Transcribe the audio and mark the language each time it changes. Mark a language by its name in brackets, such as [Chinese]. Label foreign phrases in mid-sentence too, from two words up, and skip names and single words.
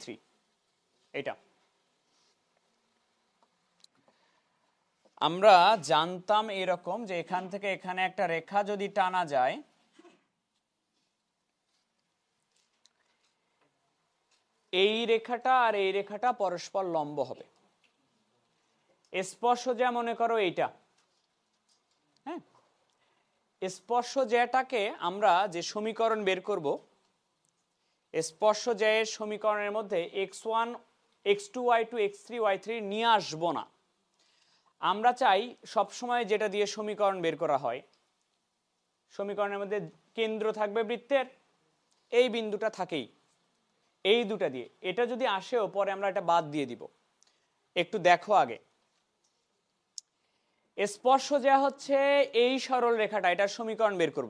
[Bangla] এটা আমরা জানতাম এরকম যে এখান থেকে এখানে একটা রেখা যদি টানা যায়, এই রেখাটা আর এই রেখাটা পরস্পর লম্ব হবে। স্পর্শ জ্যা মনে করো এইটা, হ্যাঁ। স্পর্শ জ্যাটাকে আমরা যে সমীকরণ বের করব, স্পর্শ জ্যায়ের সমীকরণের মধ্যে x1 x2 y2 x3 y3 নিয়ে আসবো না। আমরা চাই সবসময় যেটা দিয়ে সমীকরণ বের করা হয়, সমীকরণের মধ্যে কেন্দ্র থাকবে বৃত্তের, এই বিন্দুটা থাকেই, এই দুটা দিয়ে। এটা যদি আসেও পরে আমরা এটা বাদ দিয়ে দিব। একটু দেখো আগে, স্পর্শ জ্যা হচ্ছে এই সরল রেখাটা, এটার সমীকরণ বের করব।